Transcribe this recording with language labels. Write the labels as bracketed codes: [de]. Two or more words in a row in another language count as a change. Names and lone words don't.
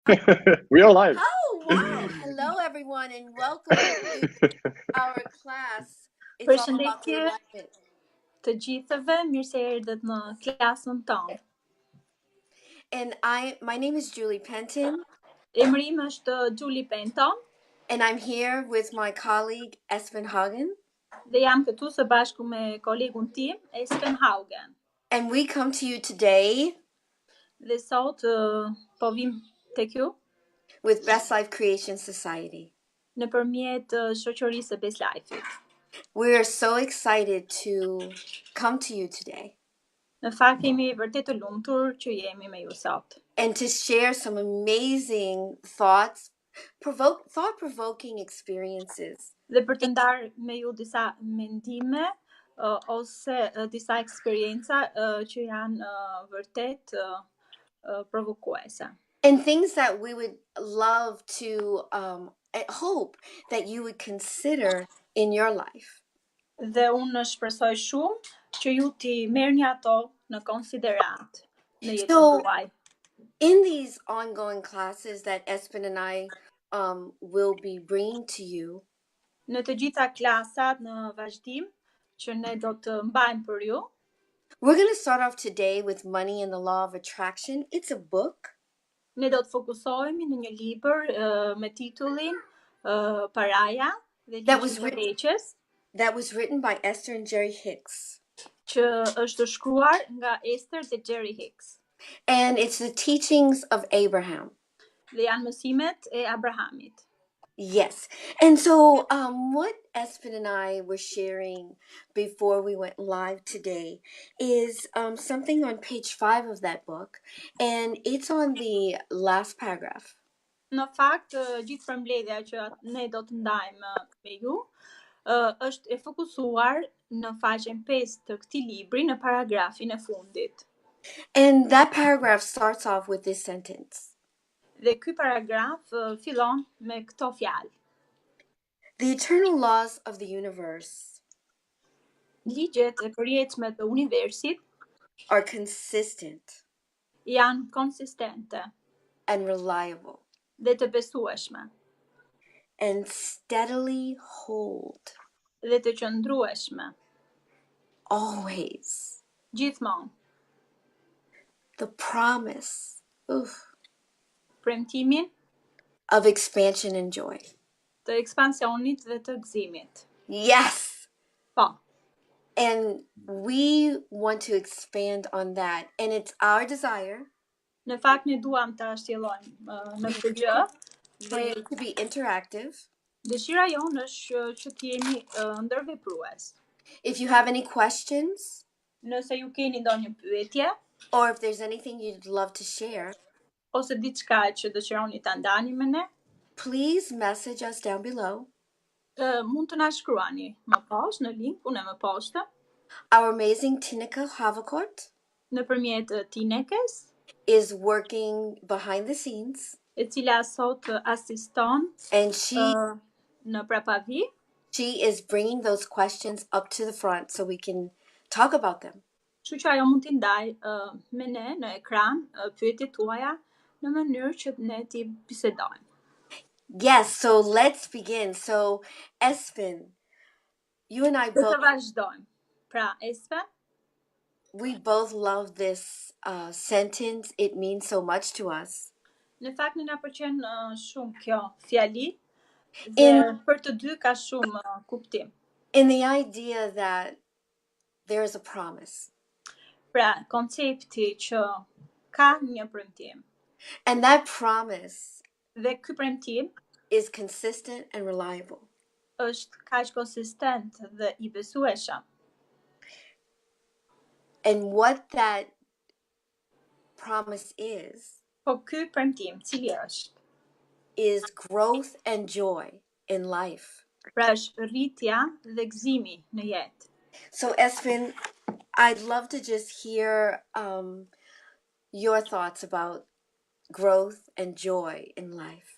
[en] We are live. Oh, wow. Hello, everyone, and welcome to our class. It's all about the [sq] Përshëndetje [en] enlightenment. [sq] të gjithëve, mirë se erdhët në klasën tonë. [en] And my name is Julie Penton, [sq] Emri im është Julie Penton [en] and I'm here with my colleague, Espen Hagen. [sq] dhe jam këtu së bashku me kolegun tim, Espen Haugen. [en] And we come to you today [sq] Dhe sot po vim tek ju [en] with BestLife Creation Society. [sq] nëpërmjet shoqërisë së BestLife-it. [en] We are so excited to come to you today [sq] Në fakt jemi vërtet të lumtur që jemi me ju sot. [en] and to share some amazing thought-provoking experiences. [sq] Dhe për të ndarë me ju disa mendime ose disa eksperienca që janë vërtet provokuese. [en] And things that we would love to hope that you would consider in your life. [sq] Dhe unë shpresoj shumë që ju t'i merrni ato në konsiderat në jetën tuaj. [en] In these ongoing classes that Espen and I will be bringing to you, [sq] Në të gjitha klasat në vazhdim që ne do të mbajmë për ju, [en] we're going to start off today with Money and the Law of Attraction. It's a book. [sq] ne do të fokusohemi në një libër me titullin Paraja dhe Ligji i Tërheqjes, [en] that was written by Esther and Jerry Hicks. [sq] që është shkruar nga Esther dhe Jerry Hicks. [en] And it's the teachings of Abraham. [sq] Dhe janë mësimet e Abrahamit. [en] Yes. And so what Espen and I were sharing before we went live today is something on page 5 of that book, and it's on the last paragraph. [sq] Në fakt, gjithë përmbledhja që ne do të ndajmë me ju, është e fokusuar në faqen 5 të këtij libri në paragrafin e fundit. [en] And that paragraph starts off with this sentence. [sq] Dhe ky paragraf fillon me këto fjalë. [en] The eternal laws of the universe [sq] Ligjet e përjetshme të universit [en] are consistent [sq] janë konsistente [en] and reliable [sq] dhe të besueshme [en] and steadily hold [sq] dhe të qëndrueshme [en] always [sq] gjithmonë. [en] the promise [sq] Premtimin [en] of expansion and joy. [sq] të ekspansionit dhe të gëzimit. [en] Yes. [sq] Po. [en] And we want to expand on that. And it's our desire [sq] Në fakt ne duam ta shtjellojmë në këtë gjë [en] for you to be interactive. [sq] Dëshira jonë është që të jemi ndërveprues. [en] If you have any questions, [sq] nëse ju keni ndonjë pyetje, [en] or if there's anything you'd love to share, [sq] ose diçka që dëshironi ta ndani me ne, [en] please message us down below. [sq] Mund të na shkruani më poshtë në linkun e më poshtë. [en] Our amazing Tineke Havakort [sq] nëpërmjet Tinekes [en] is working behind the scenes, [sq] e cila sot asiston [en] and [sq] në prapavi. [en] She is bringing those questions up to the front so we can talk about them. [sq] Kështu që ajo mund t'i ndaj me ne në ekran pyetjet tuaja në mënyrë që ne t'i bisedojmë. [en] Yes, so let's begin. So, Espen, you and I both... [sq] vazhdojmë. Pra, Espen, [en] we both love this sentence. It means so much to us. [sq] Në fakt në na pëlqen shumë kjo fjali dhe për të dy ka shumë kuptim. [en] In the idea that there is a promise. [sq] Pra, koncepti që ka një premtim. [en] And that promise [sq] dhe ky premtim [en] is consistent and reliable. [sq] Është kaq konsistent dhe I besueshëm. [en] And what that promise is, [sq] po ky premtim cili është? [en] Is growth and joy in life. [sq] Pra është rritja dhe gëzimi në jetë. [en] So Espen, I'd love to just hear your thoughts about growth and joy in life.